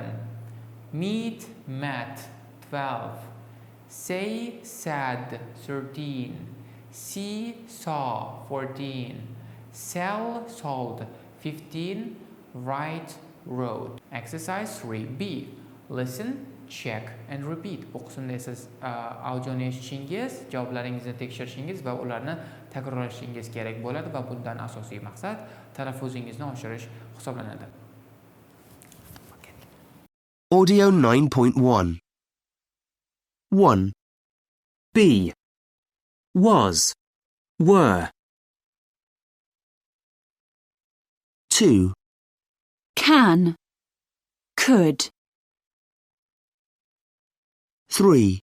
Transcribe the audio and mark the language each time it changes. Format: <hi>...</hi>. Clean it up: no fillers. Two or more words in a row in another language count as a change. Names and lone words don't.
<en>Meet, met. 12. Say, said. 13. See, saw. 14. Sell, sold. 15. Write, wrote. Exercise 3B. Listen, check and repeat.</en> <uz>Bu qismda esa audioni eshitishingiz, javoblaringizni tekshirishingiz va ularni takrorlashingiz kerak bo'ladi va bundan asosiy maqsad talaffuzingizni oshirish hisoblanadi.</uz> <en>Audio 9.1. 1. Be, was, were. 2. Can, could. 3.</en>